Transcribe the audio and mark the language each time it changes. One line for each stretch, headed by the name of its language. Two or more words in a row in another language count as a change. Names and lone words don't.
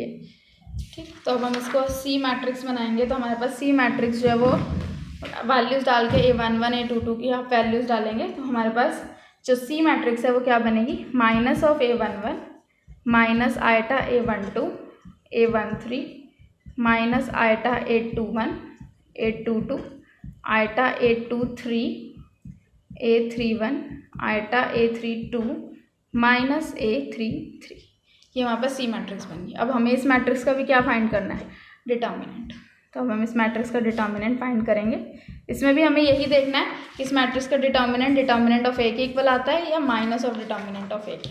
Hindi: ठीक, तो अब हम इसको
English: C matrix
Hindi: बनाएंगे। तो हमारे पास
English: C matrix
Hindi: जो है वो वैल्यूज़ डाल के a11 a22 की आप वैल्यूज़ डालेंगे तो हमारे पास जो
English: C matrix
Hindi: है वो क्या बनेगी,
English: minus of a11 minus eta a12 a13 minus eta a21 a22 eta a23 a31 eta a32 minus a33.
Hindi: ये हमारे पास
English: C matrix
Hindi: बन गई। अब हमें इस मैट्रिक्स का भी क्या फाइंड करना है, डिटर्मिनेंट। तो अब हम इस मैट्रिक्स का
English: determinant find
Hindi: करेंगे। इसमें भी हमें यही देखना है कि इस मैट्रिक्स का
English: determinant of A
Hindi: के इक्वल आता है या
English: minus of determinant of A
Hindi: के।